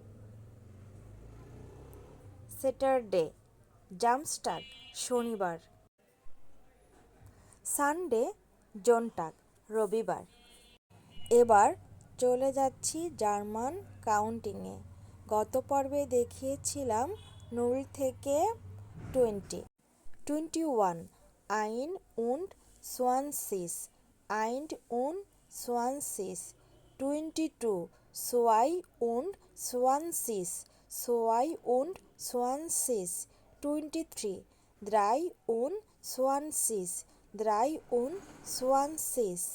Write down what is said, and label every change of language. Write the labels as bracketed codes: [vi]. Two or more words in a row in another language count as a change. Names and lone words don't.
[bn] স্যাটারডে, জামস্টাগ শনিবার। সানডে, জোনটাগ রবিবার। এবার চলে যাচ্ছি জার্মান কাউন্টিংয়ে। গত পর্বে দেখিয়েছিলাম 0 থেকে 20। [de] 21 ein und 20, ein und 20. 22 2 und 20, 2 und 20. 23 3 und 20, 3 und 20.